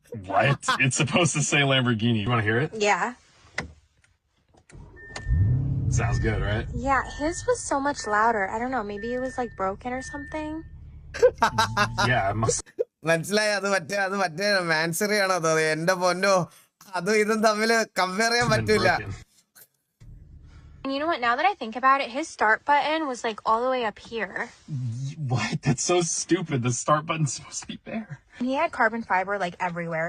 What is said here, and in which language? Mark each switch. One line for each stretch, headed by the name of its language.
English: What? It's supposed to say Lamborghini. You want to hear it? Yeah. Sounds good, right? Yeah, his was so much louder. I don't know, maybe it was like broken or something. Yeah, I must.
Malayalam: മനസ്സിലായി. അത് മറ്റേ മാൻസറി ആണോ തോന്നി. എന്റെ പൊന്നോ, അതും ഇതും തമ്മിൽ കമ്പയർ ചെയ്യാൻ പറ്റൂല.
English: And you know what, now that I think about it, his start button was like all the way up here. What? That's so stupid. The start button's supposed to be there. And he had carbon fiber like everywhere.